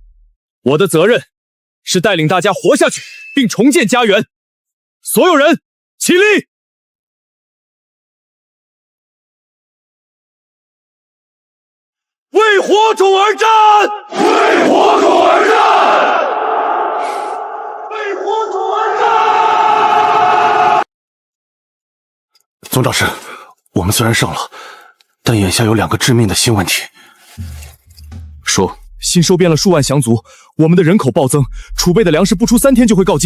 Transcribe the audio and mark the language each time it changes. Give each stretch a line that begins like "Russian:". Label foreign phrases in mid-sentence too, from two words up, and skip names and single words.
Chinese: 我的責任是帶領大家活下去，並重建家園。所有人起立！為火種而戰！為火種而戰！為火種而戰！总长室，我们虽然胜了，但眼下有2个致命的新问题。说，新收编了数万降卒，我们的人口暴增，储备的粮食不出3天就会告尽。